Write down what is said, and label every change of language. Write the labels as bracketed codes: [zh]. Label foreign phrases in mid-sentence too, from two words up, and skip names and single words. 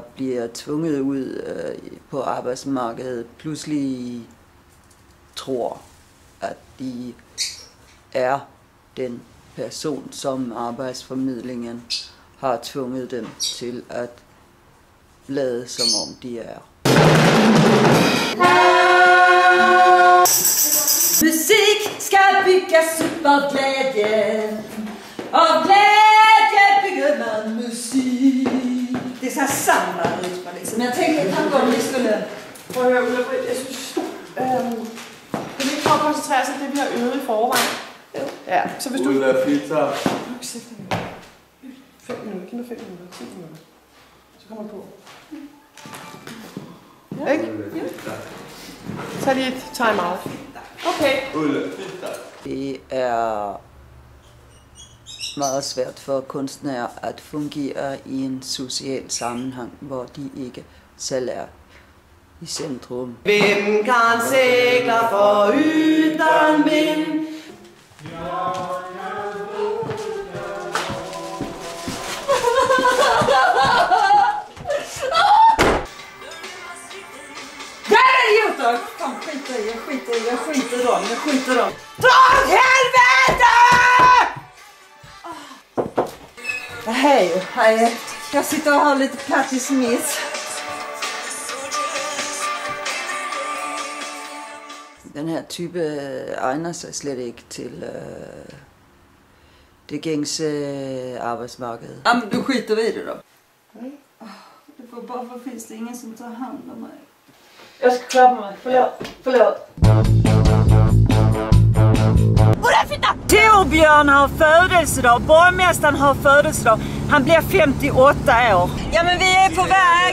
[da] bliver tvunget ud på arbejdsmarkedet, pludselig tror, at de er den person, som arbejdsformidlingen har tvunget dem til at lade, som om de er. [sv] Musik skal bygges upp av glädje. Av glädje bygger man musik. Det är så här samma rytm liksom. Jag tänkte att vi skulle... [da] Prøv at høre, Ulla-Britt, jeg synes, kan vi ikke prøve at koncentrere sig om det, vi har øvet i forvejen? Ja, så hvis du... Ulla-Britta. 5 minutter, giv mig 5 minutter, 10 minutter. Så kommer du på. Ja. Ikke? Ja. Tag lige et time-out. Okay. Ulla-Britta. Det er meget svært for kunstnere at fungere i en social sammenhæng, hvor de ikke selv er i centrum. Hvem kan segla foruden vind? [sv] Fan, jag skiter dem. Dra åt helvete! Hej. Jag sitter och har lite Patti Smith. [da] Den her type egner sig slet ikke til det gængse arbejdsmarked. [sv] Ja, men du skiter vid det då. Varför finns det ingen som tar hand om mig? Jag ska klappa mig. Förlåt. Torbjörn har födelsedag. Borgmästaren har födelsedag. Han blir 58 år. Ja, men vi är på väg.